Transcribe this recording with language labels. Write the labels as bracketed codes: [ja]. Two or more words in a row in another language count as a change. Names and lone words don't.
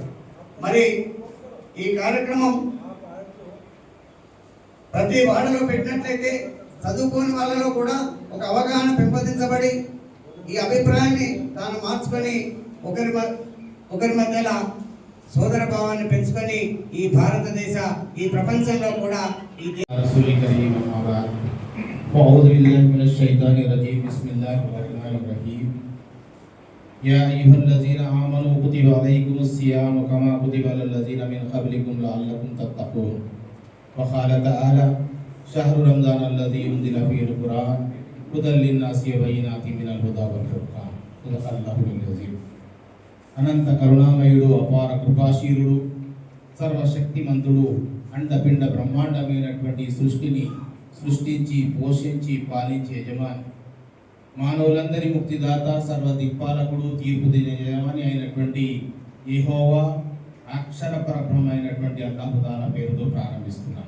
[te] మరి ఈ కార్యక్రమం ప్రతి వాడలో పెట్టినట్లయితే చదువుకోని వాళ్ళలో కూడా ఒక అవగాహన పెంపొందించబడి ఈ అభిప్రాయాన్ని తాను మార్చుకొని ఒకరి మధ్యలో సోదర భావాన్ని పెంచుకొని ఈ భారతదేశ ఈ ప్రపంచంలో కూడా [ar] أعوذ بالله من الشيطان الرجيم بسم الله الرحمن الرحيم يا أيها الذين آمنوا كتب عليكم الصيام كما كتب على الذين من قبلكم لعلكم تتقون وقال تعالى شهر رمضان الذي أنزل فيه القرآن هدى للناس وبينات من الهدى والفرقان صدق الله العظيم [te] అనంత కరుణామయుడు, అపార కృపాశీలుడు, సర్వశక్తిమంతుడు, అండపిండ బ్రహ్మాండమైనటువంటి సృష్టిని సృష్టించి పోషించి పాలించే యజమాని, మానవులందరి ముక్తిదాత, సర్వదిక్పాలకుడు, తీర్పు యజమాని అయినటువంటి యెహోవా అక్షర పరబ్రహ్మైనటువంటి అల్లాహు తాలా పేరుతో ప్రారంభిస్తున్నాను.